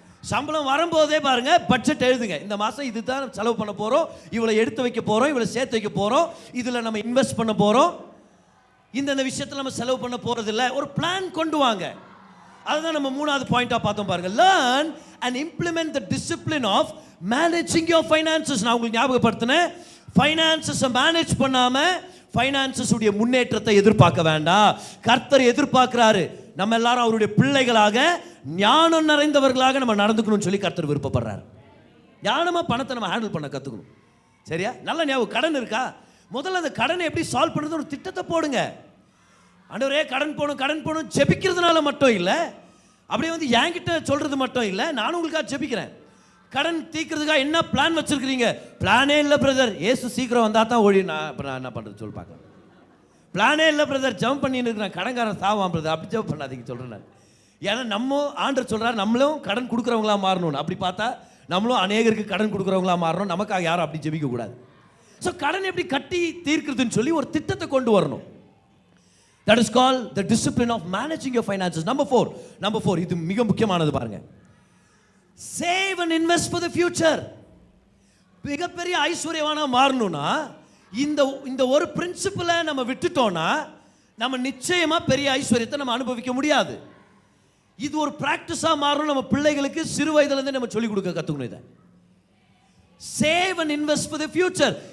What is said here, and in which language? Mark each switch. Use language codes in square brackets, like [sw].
[ta] சம்பளம் வரும்போதே பாருங்க பட்ஜெட் எழுதுங்க, இந்த மாசம் இதுதான் செலவு பண்ண போறோம், இவ்வளவு எடுத்து வைக்க போறோம், இவ்வளவு சேர்த்து வைக்க போறோம், இதுல நம்ம இன்வெஸ்ட் பண்ண போறோம், இந்த விஷயத்துல நம்ம செலவு பண்ண போறது இல்லை, ஒரு பிளான் கொண்டு வாங்க. அதுதான் நம்ம மூணாவது பாயிண்டா பார்த்தோம் பாருங்க. [en] learn and implement the discipline of managing your finances. [ta] நான் உங்களுக்கு ஞாபகப்படுத்தினேன், ஃபைனான்சஸை மேனேஜ் பண்ணாம ஃபைனான்சஸ் உடைய முன்னேற்றத்தை எதிர்பார்க்க வேண்டாம். கர்த்தர் எதிர்பார்க்கிறாரு நம்ம எல்லாரும் அவருடைய பிள்ளைகளாக ஞானம் நிறைந்தவர்களாக நம்ம நடந்துக்கணும்னு சொல்லி கர்த்தர் விருப்பப்படுறாரு. ஞானமாக பணத்தை நம்ம ஹேண்டில் பண்ண கற்றுக்கணும். சரியா? நல்ல ஞாபகம். கடன் இருக்கா, முதல்ல அந்த கடனை எப்படி சால்வ் பண்ணுறது ஒரு திட்டத்தை போடுங்க. ஆண்டவரே கடன் போகணும் ஜெபிக்கிறதுனால மட்டும் இல்லை, அப்படியே வந்து என்கிட்ட சொல்கிறது மட்டும் இல்லை, நானும் உங்களுக்காக ஜெபிக்கிறேன். கடன் தீர்க்கிறதுக்காக என்ன பிளான் வச்சுருக்கிறீங்க? பிளானே இல்லை பிரதர், ஏசு சீக்கிரம் வந்தால் தான் ஒழி. நான் என்ன பண்ணுறது சொல்லி பார்க்கலாம். பிளானே இல்லை பிரதர், ஜம்ப் பண்ணின்னு இருக்கிறேன், கடன்காரன் சாவான் பிரதர், அப்படி ஜம்ப் பண்ணாதீங்க சொல்கிறேன் நான். ஏன்னா நம்ம ஆண்டர் சொல்கிறார் நம்மளும் கடன் கொடுக்குறவங்களா மாறணும். அப்படி பார்த்தா நம்மளும் அநேகருக்கு கடன் கொடுக்குறவங்களா மாறணும். நமக்காக யாரும் அப்படி ஜெபிக்கக்கூடாது. ஸோ கடன் எப்படி கட்டி தீர்க்கிறதுன்னு சொல்லி ஒரு திட்டத்தை கொண்டு வரணும். [en] That is called the discipline of managing your finances. Number four, [ta] இது மிக முக்கியமானது பாருங்க. [en] Save and invest for the future. [ta] மிகப்பெரிய ஐஸ்வர்யவானா மாறணும்னா இந்த ஒரு பிரின்சிபலை நம்ம விட்டுட்டோம்னா நம்ம நிச்சயமா பெரிய ஐஸ்வர்யத்தை நம்ம அனுபவிக்க முடியாது. இது ஒரு பிராக்டிஸா மாறணும். நம்ம பிள்ளைகளுக்கு சிறு வயதிலிருந்து நம்ம சொல்லிக் கொடுக்க கத்துக்கணும். [en] இதை save and invest for the future.